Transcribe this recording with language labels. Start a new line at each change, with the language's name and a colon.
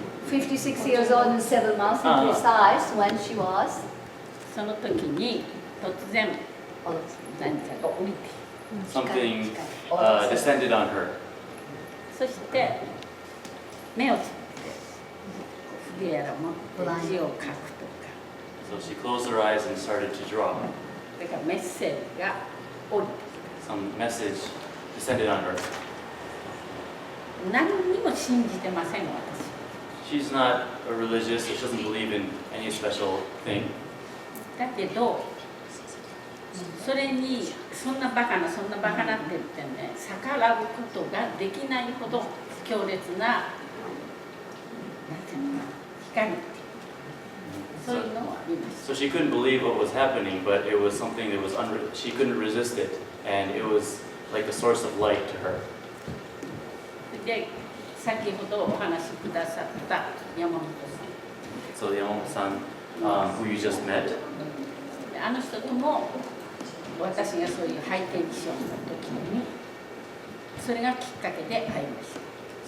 English: 56 years old and 7 months to be precise when she was.
Japanese: その時に突然何かが降りて
English: Something descended on her.
Japanese: そして目をつぶって筆やらも字を書くとか
English: So she closed her eyes and started to draw.
Japanese: だからメッセージが降りて
English: Some message descended on her.
Japanese: 何にも信じてません私
English: She's not a religious, she doesn't believe in any special thing.
Japanese: だけどそれにそんなバカなそんなバカなって言ってね逆らうことができないほど強烈ななんていうのかな光ってそういうのはありました
English: So she couldn't believe what was happening, but it was something that was she couldn't resist it, and it was like a source of light to her.
Japanese: で先ほどお話しくださった山本さん
English: So the Yamamoto-san, who you just met,
Japanese: あの人とも私がそういうハイテンションの時にそれがきっかけで会いました。